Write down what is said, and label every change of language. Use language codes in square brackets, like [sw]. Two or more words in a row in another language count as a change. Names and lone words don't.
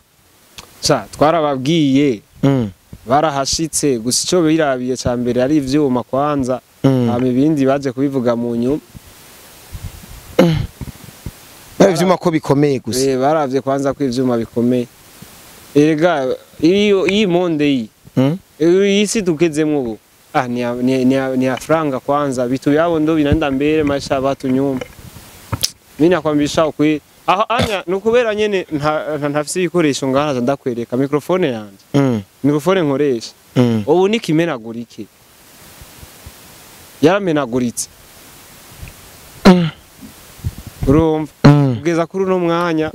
[rn] twarababwiye barahashitse gusa ico birabiye ca mbere ari ivyuma kwanza ibindi baje kubivuga mu nyuma ivyuma ko bikomeye gusa baravye kwanza ko ivyuma bikomeye erega iyi monde iyi si tukezemwo ubu ni [sw] franga kwanza vitu yao ndo vinaenda mbele maisha watu nyuma mimi nakwambisha [rn] ukuri aho anya nukubera nyene ntafise ibikoresho ngana ndakwereka microphone yanje microphone nkoresha ubu nikimenagurike yaramenaguritse urumva kugeza kuri no mwanya